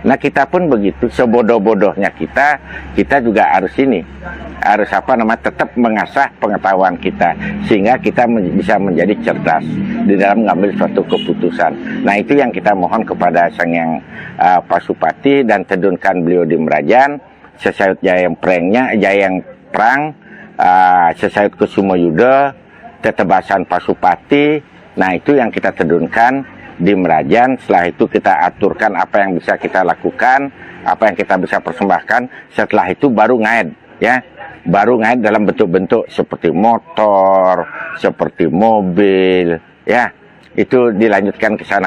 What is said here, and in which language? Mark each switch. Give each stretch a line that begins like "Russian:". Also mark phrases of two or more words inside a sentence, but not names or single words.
Indonesian: Nah, kita pun begitu, sebodoh-bodohnya kita juga harus tetap mengasah pengetahuan kita sehingga kita bisa menjadi cerdas di dalam mengambil suatu keputusan. Nah, itu yang kita mohon kepada Sang Hyang Pasupati dan tedunkan beliau di Merajan, sesayut Jayang Perang, sesayut Kusumo Yuda, tetebasan Pasupati. Nah, itu yang kita tedunkan di Merajan. Setelah itu kita aturkan apa yang bisa kita lakukan, apa yang kita bisa persembahkan. Setelah itu baru ngaid, ya, baru ngaid dalam bentuk-bentuk seperti motor, seperti mobil, ya, itu dilanjutkan ke sana.